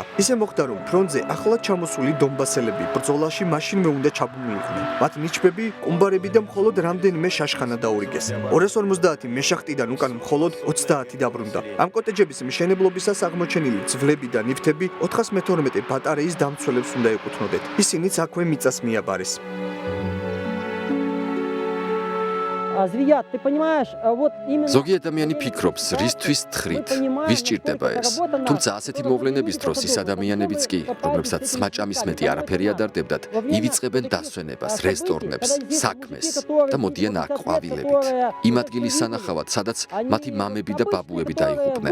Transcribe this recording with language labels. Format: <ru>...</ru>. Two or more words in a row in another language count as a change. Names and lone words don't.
<ka>ისე მოხდა, რომ ფრონტზე ახლა ჩამოსული დონბასელები ბრძოლაში მაშინვე უნდა ჩაბმულიყვნენ. მათ ნიჩბები, ყუმბარები და მხოლოდ რამდენიმე შაშხანა დაურიგეს. 250 მეშახტიდან უკან მხოლოდ 30 დაბრუნდა. ამ კოტეჯების მშენებლობისას აღმოჩენილი ძვლები და ნივთები 412 ბატარეის დამცველებს უნდა ეკუთვნოდეთ. ისინიც აქვე მიწას მიაბარეს.</ka> <ru>Звият, ты понимаешь, вот именно...</ru> <ka>ზოგი ადამიანი ფიქრობს, რისთვის თხრით, ვის ჭირდება ეს. თუმცა ასეთი მოვლენების დროს ის ადამიანებიც კი, რომლებსაც მაჭამის მეტი არაფერი ადარდებდათ, ივიწყებენ დასვენებას, რესტორნებს, საქმეს და მოდიან აქ ყვავილებით. იმ ადგილის სანახავად, სადაც მათი მამები და ბაბუები დაიღუპნენ.</ka>